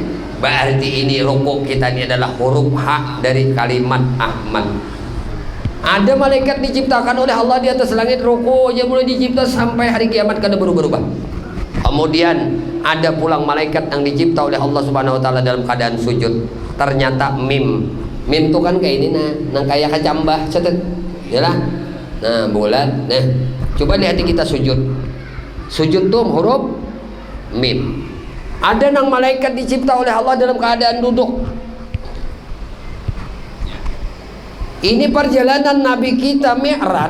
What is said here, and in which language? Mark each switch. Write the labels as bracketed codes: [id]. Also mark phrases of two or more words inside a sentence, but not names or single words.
[id] Berarti ini ruku kita ini adalah huruf H dari kalimat Ahmad. [bjn] Ada malaikat diciptakan oleh Allah di atas langit ruku aja mulai dicipta sampai hari kiamat kada berubah-ubah. Kemudian ada pulang malaikat yang dicipta oleh Allah [ar] سبحانه وتعالى [bjn] dalam keadaan sujud. [id] Ternyata mim. [bjn] Mim tuh kan kayak ini nah, nang kayak kacambah cetet. [id] Yalah. Nah, bulat. Nah, coba di hati kita sujud. Sujud tuh huruf mim. [bjn] Ada nang malaikat dicipta oleh Allah dalam keadaan duduk. [id] Ini perjalanan Nabi kita Mi'raj.